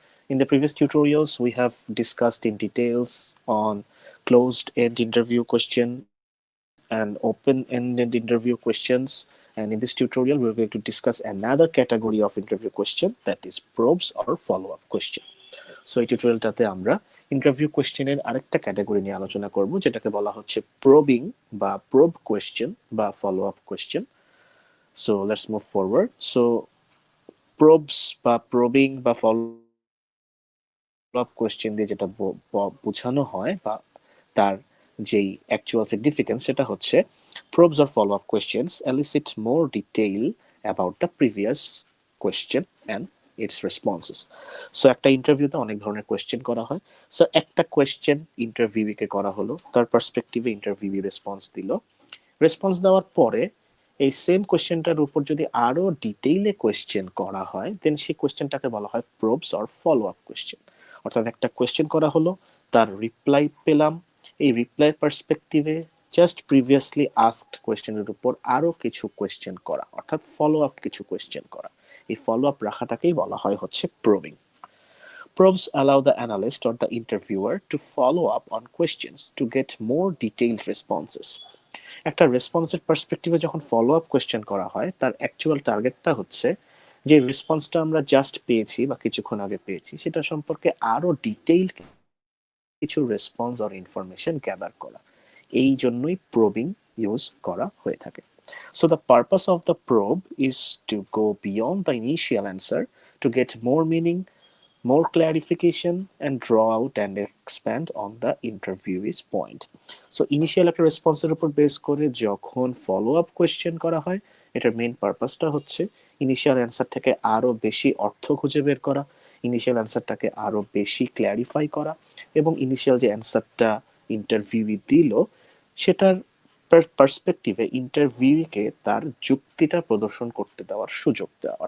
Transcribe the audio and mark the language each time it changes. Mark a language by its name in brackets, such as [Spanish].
[English] In the previous tutorials, we have discussed in details on closed-end interview question and open-ended interview questions. And in this tutorial, we're going to discuss another category of interview question, that is probes or follow-up question. [Bangla] So এই টিউটোরিয়ালটাতে আমরা interview কোশ্চেনের আরেকটা category নিয়ে আলোচনা করব, যেটাকে বলা হচ্ছে প্রবিং বা প্রোব কোশ্চেন বা follow up question. [English] So let's move forward. [Bangla] So প্রোবস বা প্রবিং বা ফলো আপ কোশ্চেন দিয়ে যেটা বোঝানো হয় বা তার যেই অ্যাকচুয়াল সিগনিফিকেন্স, সেটা হচ্ছে [English] probes or follow-up questions elicit more detail about the previous question and its responses. [Bangla] So একটা ইন্টারভিউতে অনেক ধরনের কোয়েশ্চেন করা হয়। সো একটা কোয়েশ্চেন ইন্টারভিউকে করা হলো, তার পার্সপেক্টিভে ইন্টারভিউ রেসপন্স দিল। রেসপন্স দেওয়ার পরে এই সেম কোয়েশ্চেনটার উপর যদি আরো ডিটেইলে কোয়েশ্চেন করা হয়, দেন সেই কোয়েশ্চেনটাকে বলা হয় প্রোবস অর ফলো আপ কোয়েশ্চেন। অর্থাৎ একটা কোয়েশ্চেন করা হলো, তার রিপ্লাই পেলাম, এই রিপ্লাই পার্সপেক্টিভে জাস্ট প্রিভিয়াসলি আস্কড কোয়েশ্চেনের উপর আরো কিছু কোয়েশ্চেন করা, অর্থাৎ ফলো আপ কিছু কোয়েশ্চেন করা। এই ফলো আপ রাখাটাকেই বলা হয় হচ্ছে probing. [English] Probes allow the analyst or the interviewer to follow up on questions to get more detailed responses. [Bangla] একটা রেসপন্সের পার্সপেক্টিভে যখন ফলো আপ কোয়েশ্চেন করা হয়, তার অ্যাকচুয়াল টার্গেটটা হচ্ছে যে রেসপন্সটা আমরা জাস্ট পেয়েছি বা কিছুক্ষণ আগে পেয়েছি, সেটা সম্পর্কে আরো ডিটেইল কিছু রেসপন্স আর ইনফরমেশন গ্যাদার করা। এই জন্যই প্রবিং ইউজ করা হয়ে থাকে। [English] So the purpose of the probe is to go beyond the initial answer to get more meaning, more clarification, and draw out and expand on the interviewee's point. [Bangla] So initial একটা রেসপন্সের উপর base করে যখন follow up question করা হয়, এটার main পারপাসটা হচ্ছে initial answer থেকে আরো বেশি অর্থ খুঁজে বের করা, ইনিশিয়াল অ্যান্সারটাকে আরো বেশি ক্ল্যারিফাই করা, এবং ইনিশিয়াল যে অ্যান্সারটা ইন্টারভিউই দিল সেটার পার্সপেক্টিভে ইন্টারভিউকে তার যুক্তিটা প্রদর্শন করতে দেওয়ার সুযোগ দেওয়া।